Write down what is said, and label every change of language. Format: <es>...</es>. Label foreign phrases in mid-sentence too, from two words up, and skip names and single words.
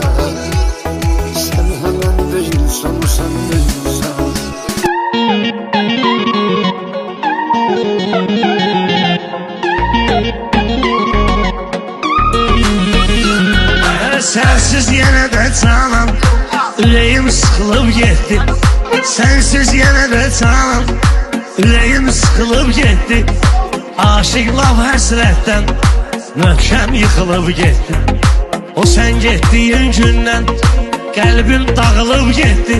<tr>Sen hemen değilsen, sen değilsen. Sensiz yine de canım,</tr> <az>ürəyim sıxılıb getdi.</az> <tr>Sensiz yine de canım,</tr> <az>ürəyim sıxılıb getdi. Aşıq laf həsrətdən möhkəm yıxılıb getdi. O sen getdiyin gündən qəlbim dağılıb getdi.</az>